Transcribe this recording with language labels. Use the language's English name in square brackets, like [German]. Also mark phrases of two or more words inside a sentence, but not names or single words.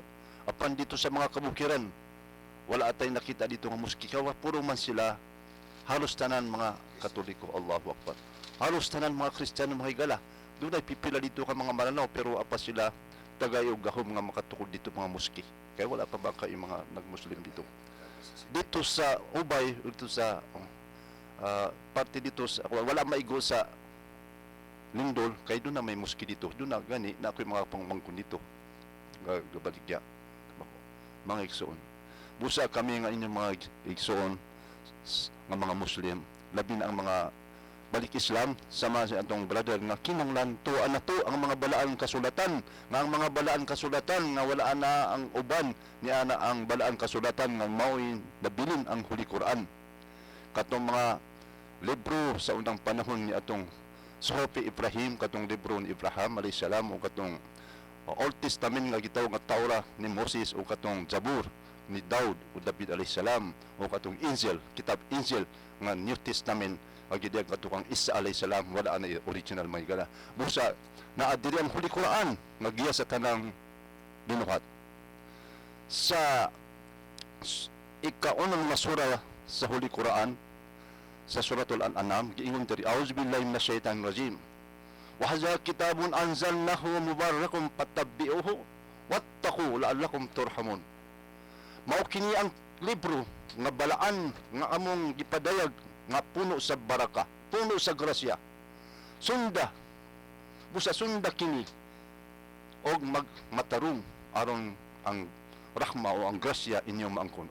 [Cebuano] Apan dito sa mga kabukiran wala atay nakita dito nga muski, kawa puro man sila halos tanan mga Katoliko. [Arabic] Allahu Akbar. [Cebuano] Halos tanan mga Kristiyano mga higala. Doon ay pipila dito ka mga Maranao pero apa sila tagayog gahom nga makatukod dito mga muski. Kaya wala pa ba kayo mga nagmuslim dito? Dito sa Ubay, dito sa parte dito sa wala maigo sa Lindol, kay doon na may muski dito. Doon na gani na ako'y mga pangmangkon dito. Gabaligya. Mga igsoon. Busa kami nga inyong mga igsoon nga mga Muslim, labi na ang mga balik Islam sama sa atong brother nga kinahanglan tuan na to ang mga balaan kasulatan, nga ang mga balaan kasulatan nga wala na ang uban ni ana ang balaan kasulatan nga mao'y nabilin ang Huli Quran. Katong mga libro sa unang panahon ni atong Suhofi Ibrahim, katong libro ni Ibrahim [Arabic] عليه السلام [Cebuano] o katong Old Testament nga gitawag nga Taura ni Moses o katong Zabur ni Daud o David [Arabic] عليه السلام [Cebuano] o katong Injil, kitab Injil nga New Testament agidiyag katong Isa alayhis salam wala na original may gala. Busa naa diri ang Huli Quran nga giya sa tanang binuhat. Sa ikaunang nga sura sa Huli Quran sa suratul Al-An'am giingon diri [Arabic] أعوذ بالله من الشيطان الرجيم وهذا كتاب أنزلناه مبارك فاتبعوه واتقوا لعلكم ترحمون. [Cebuano] Mao kini ang libro nga balaan nga among gipadayag nga puno sa baraka, puno sa grasya. Sunda busa sunda kini og magmatarong aron ang rahma o ang grasya inyong maangkon.